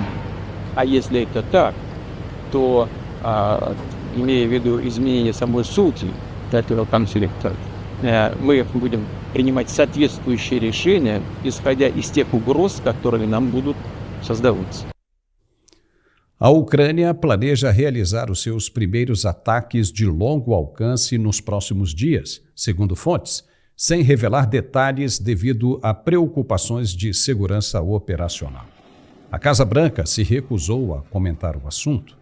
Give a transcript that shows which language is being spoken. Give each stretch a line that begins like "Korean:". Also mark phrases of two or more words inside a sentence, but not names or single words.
Russian: А если это так, то, имея в виду изменение самой сути этого конфликта, мы будем принимать соответствующие решения, исходя из тех угроз, которые нам будут создаваться.
Portuguese: A Ucrânia planeja realizar os seus primeiros ataques de longo alcance nos próximos dias, segundo fontes, sem revelar detalhes devido a preocupações de segurança operacional. A Casa Branca se recusou a comentar o assunto.